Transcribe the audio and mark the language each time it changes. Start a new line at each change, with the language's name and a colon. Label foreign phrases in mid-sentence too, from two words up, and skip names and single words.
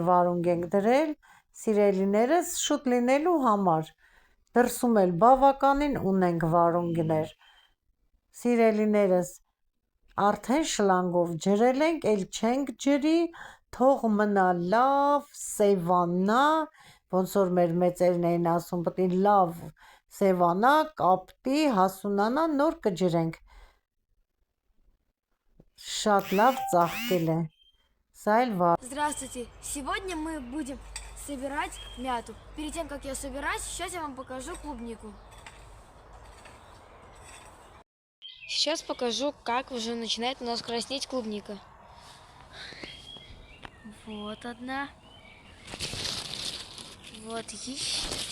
Armenian: վարունգ ենք դրել, սիրելիներս շուտ լինելու համար, դրսում էլ բավականին ունենք վարունգներ, սիրելիներս, արդեն շլանգով ջրել ենք, էլ չենք ջրի, թող մնա լավ, սևանա, ոնց որ մեր մեծերն էին ասում, պետք է լավ սևանա, կապտի, հասունանա, нոր կջրենք, շատ լավ ծաղկել է, սա էլ վառ
Russian: Здравствуйте! Сегодня мы будем собирать мяту. Перед тем, как ее собирать, сейчас я вам покажу клубнику. Сейчас покажу, как уже начинает у нас краснеть клубника. Вот одна. Вот еще.